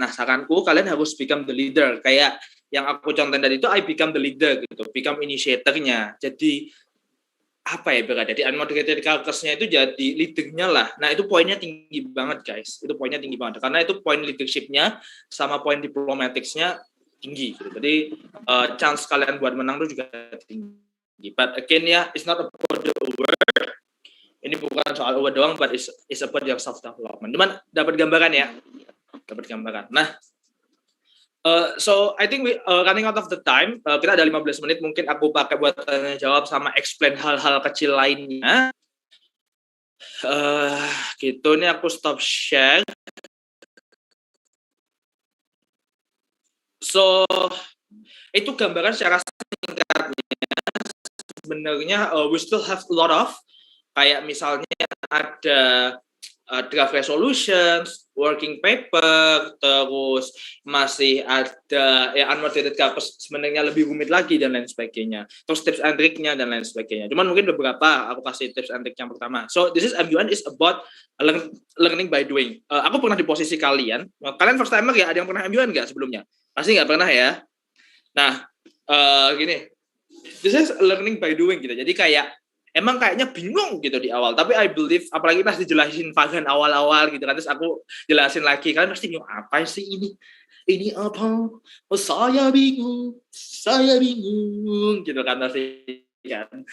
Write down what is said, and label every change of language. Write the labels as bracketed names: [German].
[Indonesian] Nah saranku kalian harus become the leader, kayak yang aku contohin tadi itu [English] I become the leader [Indonesian] gitu, become initiatornya. Jadi apa ya, berada di unmoderated caucusnya itu jadi leadernya lah. Nah itu poinnya tinggi banget guys, itu poinnya tinggi banget karena itu poin leadershipnya sama poin diplomaticsnya tinggi gitu. Jadi chance kalian buat menang itu juga tinggi. [English] But again ya, it's not about the award. [Indonesian] Ini bukan soal award doang, [English] but it's about your self development. [Indonesian] Cuman dapat gambaran ya, dapat gambaran. Nah, [English] so I think we running out of the time. [Indonesian] Kita ada 15 menit, mungkin aku pakai buat tanya jawab sama explain hal-hal kecil lainnya. Gitu, ini aku stop share. So itu gambaran secara singkatnya. Sebenarnya [English] we still have a lot of, [Indonesian] kayak misalnya ada draft resolutions, working paper, terus masih ada ya unmoderated caucus sebenarnya lebih rumit lagi dan lain sebagainya. Terus tips and triknya dan lain sebagainya. Cuman mungkin beberapa aku kasih tips and trik yang pertama. [English] So this is MUN is about learning by doing. [Indonesian] Aku pernah di posisi kalian. Kalian first timer ya? Ada yang pernah MUN nggak sebelumnya? Pasti nggak pernah ya. Nah gini, [English] this is learning by doing [Indonesian] gitu. Jadi kayak emang kayaknya bingung gitu di awal, tapi [English] I believe [Indonesian] apalagi pas dijelasin Fagan awal-awal gitu kan, terus aku jelasin lagi, kalian pasti bingung apa sih ini apa, oh saya bingung gitu kan pasti kan.